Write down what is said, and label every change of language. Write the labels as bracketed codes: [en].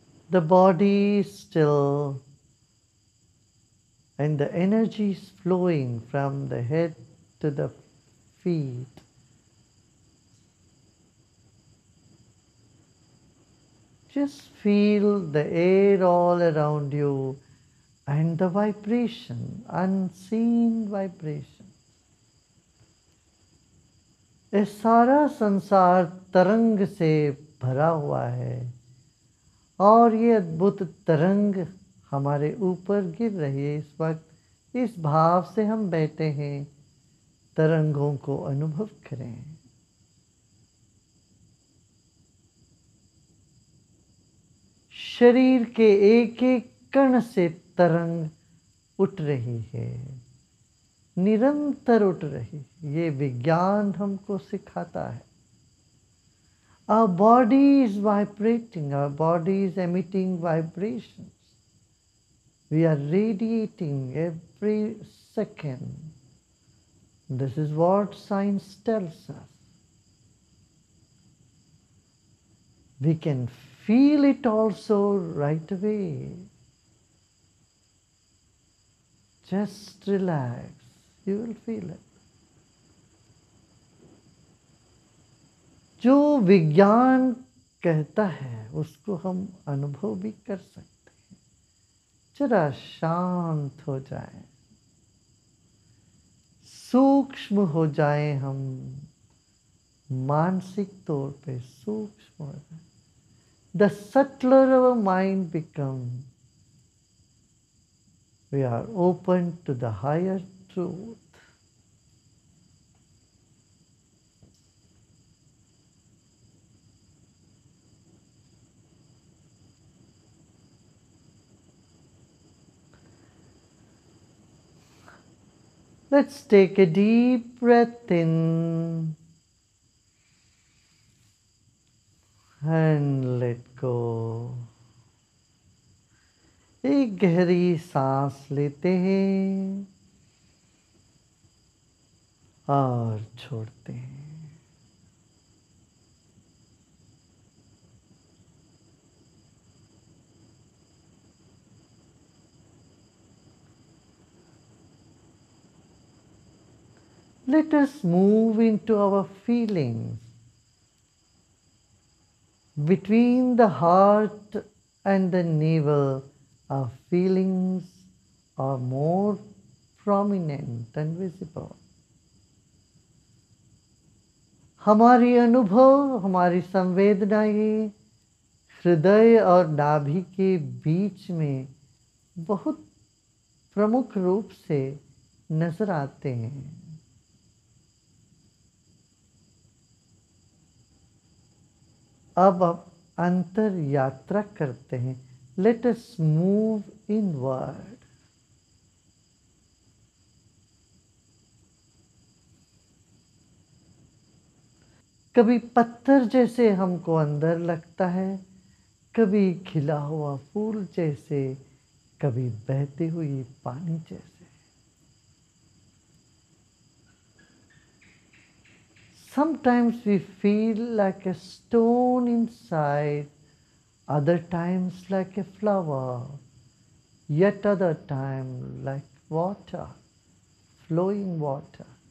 [en] The body is still and the energy is flowing from the head to the feet. Just feel the air all around you and the vibration, unseen vibration. [hi] ये सारा संसार तरंग से भरा हुआ है और ये अद्भुत तरंग हमारे ऊपर गिर रही है। इस वक्त इस भाव से हम बैठे हैं, तरंगों को अनुभव करें। शरीर के एक एक कण से तरंग उठ रही है, निरंतर उठ रही है। ये विज्ञान हमको सिखाता है। [en] Our body is vibrating, our body is emitting vibrations. We are radiating every second. This is what science tells us. We can feel it also right away. Just relax, you will feel it. [hi] जो विज्ञान कहता है उसको हम अनुभव भी कर सकते हैं। जरा शांत हो जाएं, सूक्ष्म हो जाएं, हम मानसिक तौर पे सूक्ष्म हो जाएं। [en] The subtler our mind becomes, we are open to the higher truth. Let's take a deep breath in and let go. [hi] एक गहरी सांस लेते हैं और छोड़ते हैं। [en] Let us move into our feelings. Between the heart and the navel, our feelings are more prominent and visible. [hi] हमारी अनुभव, हमारी संवेदनाएं हृदय और नाभि के बीच में बहुत प्रमुख रूप से नजर आते हैं. अब अंतर यात्रा करते हैं. [en] Let us move inward. [hi] कभी पत्थर जैसे हमको अंदर लगता है, कभी खिला हुआ फूल जैसे, कभी बहती हुई पानी जैसे. [en] Sometimes we feel like a stone inside, other times like a flower, yet other time like water, flowing water.